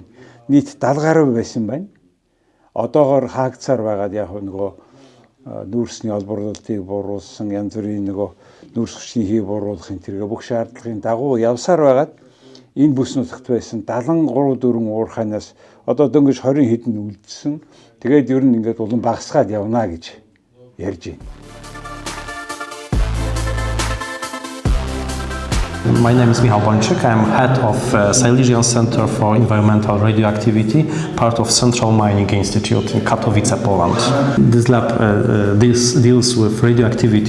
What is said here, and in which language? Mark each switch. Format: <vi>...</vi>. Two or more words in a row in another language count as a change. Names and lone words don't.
<mn>Нийт 70 гаруй байсан байна. Одоогоор хаагдсаар байгаад яг нөгөө нүүрсний олборлолтыг бууруулсан янз бүрийн нөгөө нүүрс хүчний хий бууруулахын тэргээ бүх шаардлагын дагуу явсаар байгаад энэ бүс нутагт байсан 73-4 уурхайнаас одоо дөнгөж 20 хэдэн үлдсэн. Тэгээд ер нь ингээд улам багасгаад явна гэж ярьж байна.</mn> <en>My name is Michał Bończyk. I'm head of Silesian Center for Environmental Radioactivity, part of Central Mining Institute in Katowice, Poland. This lab deals with radioactivity.</en>